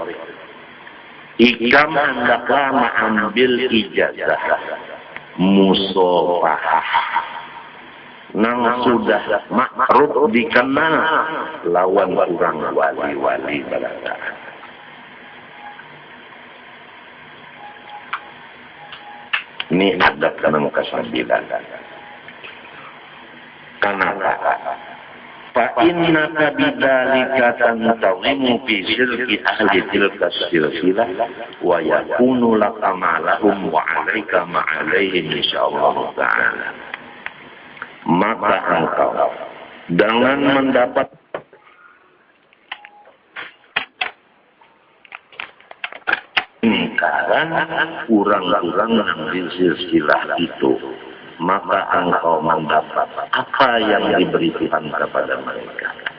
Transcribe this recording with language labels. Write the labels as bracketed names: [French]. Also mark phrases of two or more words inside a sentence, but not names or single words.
[Banjar] Ikam hendaklah mengambil ijazah musafahah nang sudah ma'ruf dikenal lawan orang wali-wali balataan. [Indonesian] Ini adab yang ke-9. [Arabic] Kenapa? فإنك بذلك تنتظم في سلك أهل تلك السلسلة ويكون لك ما لهم وعليك ما عليهم إن شاء الله تعالى. [Indonesian] Maka engkau dengan mendapat lingkaran orang-orang yang di silsilah itu, maka engkau mendapat apa yang diberi Tuhan kepada mereka.